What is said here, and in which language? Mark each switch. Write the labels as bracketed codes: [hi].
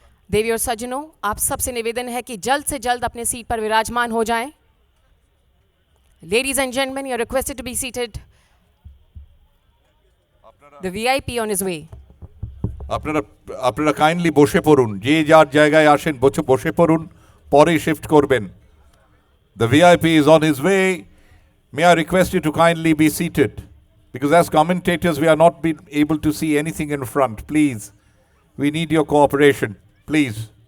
[hi] देवी और सज्जनों, आप सबसे निवेदन है कि जल्द से जल्द अपने सीट पर विराजमान हो जाएं। [en] Ladies and gentlemen, you are requested to be seated. The VIP on his way. [bn] আপনারা কাইন্ডলি বসে পড়ুন, যে যার জায়গায় আসেন বসে পড়ুন, পরে শিফট করবেন। [en] The VIP is on his way. May I request you to kindly be seated, because as commentators we are not being able to see anything in front. Please, we need your cooperation. Please.